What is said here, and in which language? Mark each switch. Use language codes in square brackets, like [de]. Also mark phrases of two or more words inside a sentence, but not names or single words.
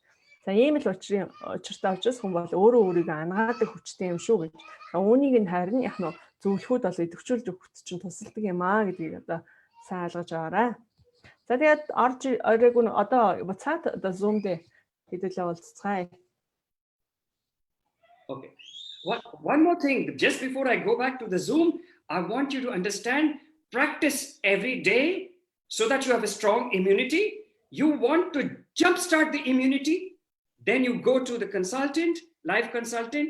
[mn] За ийм л учиртай учраас хүн бол өөрөө өөрийгөө ангаадаг хүчтэй юм шүү гэж. Үүнийг нь харин яг нь зөвлөхүүд бол идэвхжүүлж өгөхөд чинь тусалдаг юм аа гэдгийг одоо сайн ойлгож аваарай. За тэгээд орж оройг нь одоо буцаад одоо Zoom дээр хэдүүлээ уулзцгаая. [en] Okay. One more thing, just before I go back to the Zoom, I want you to understand, practice every day so that you have a strong immunity. You want to jumpstart the immunity, then you go to the consultant, life consultant.